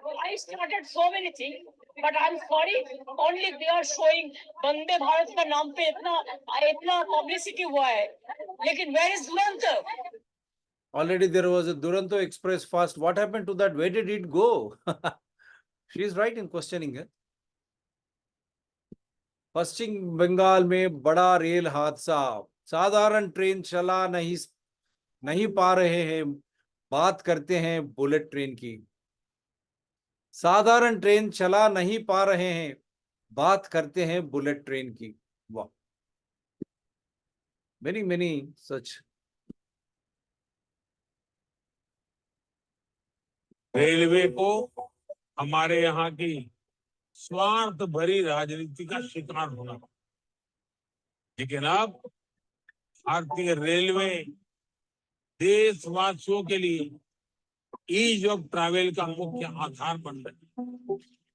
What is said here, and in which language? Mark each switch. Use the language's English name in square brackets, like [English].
[English] I started so many things, but I'm sorry, only they are showing [Hindi] Vande Bharat का नाम पे इतना publicity हुआ है, [English] लेकिन where is Duronto? Already there was a Duronto Express fast. What happened to that? Where did it go? She is right in questioning it. [Hindi] पश्चिम बंगाल में बड़ा rail हादसा, साधारण ट्रेन चला नहीं पा रहे हैं, बात करते हैं बुलेट ट्रेन की। साधारण ट्रेन चला नहीं पा रहे हैं, बात करते हैं बुलेट ट्रेन की। [English] वाह, many such। [Hindi] रेलवे को हमारे यहाँ की स्वार्थ भरी राजनीति का शिकार होना, लेकिन अब भारतीय रेलवे देशवासियों के लिए ईज ऑफ ट्रैवल का मुख्य आधार बन रही है।